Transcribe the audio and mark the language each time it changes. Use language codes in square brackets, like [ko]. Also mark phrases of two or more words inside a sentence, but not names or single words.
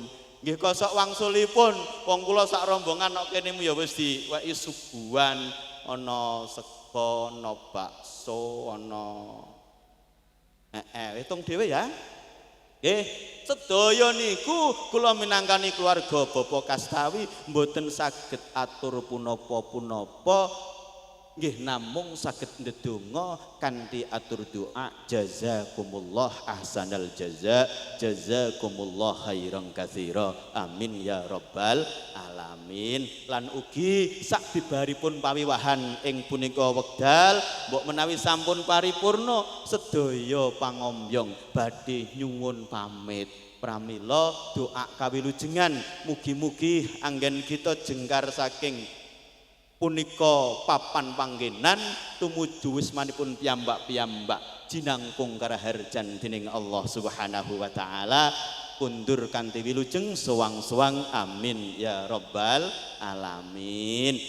[jv] Nggih kosok wangsulipun wong kula sak rombongan kok kene ya wis diweki suguhan ana sego ana bakso ana hitung dhewe ya. Nggih sedaya niku kula minangkani keluarga Bapak Kastawi mboten saged atur punapa-punapa nggih namung saged ndedonga kanthi atur doa [ar] جزاكم الله أحسن جزاكم الله خيرا كثيرا آمين يا رب العالمين. [jv] Lan ugi sak bibaripun pawiwahan ing punika wekdal mbok menawi sampun paripurna sedaya pangombyong badhe nyuwun pamit. Pramila doa kawilujengan mugi-mugi anggen kita jengkar saking punika papan panggenan tumuju wismanipun piyambak-piyambak jinangkung karaharjan dening Allah [ar] سبحانه وتعالى [jv] kundur kanthi wilujeng sowang-sowang [ar] آمين يا رب العالمين.